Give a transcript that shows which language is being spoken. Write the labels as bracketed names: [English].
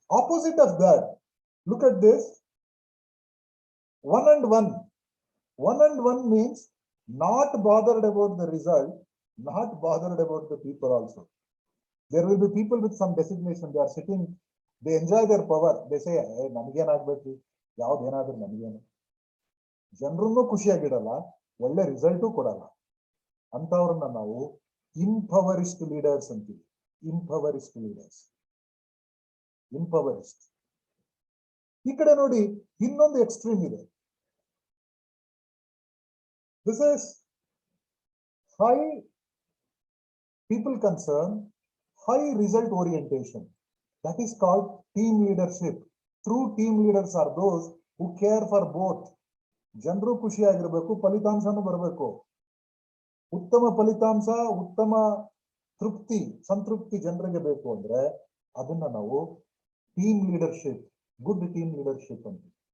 [English] Opposite of that, look at this. 1 and 1. 1 and 1 means not bothered about the result, not bothered about the people also. There will be people with some designation. They are sitting, they enjoy their power. They say, hey, [Kannada] namagen agbeku, yav denadru namagen. ಜನರನ್ನು ಖುಷಿಯಾಗಿಡಲ್ಲ, ಒಳ್ಳೆ result ಕೊಡಲ್ಲ. ಅಂತವ್ರನ್ನ ನಾವು ಇಂಪವರಿಸ್ಟ್ leaders ಅಂತೀವಿ. ಇಂಪವರಿಸ್ಟ್ leaders. ಇಂಪವರಿಸ್ಟ್. ಈ ಕಡೆ ನೋಡಿ, ಇನ್ನೊಂದು extreme ಇದೆ. [English] This is high people concern, high result orientation. That is called team leadership. True team leaders are those who care for both. [Kannada] ಜನರು ಖುಷಿಯಾಗಿರ್ಬೇಕು, ಫಲಿತಾಂಶನೂ ಬರಬೇಕು. ಉತ್ತಮ ಫಲಿತಾಂಶ, ಉತ್ತಮ ತೃಪ್ತಿ, ಸಂತೃಪ್ತಿ ಜನರಿಗೆ ಬೇಕು ಅಂದ್ರೆ ಅದನ್ನ ನಾವು team leadership, good team leadership ಅಂತ.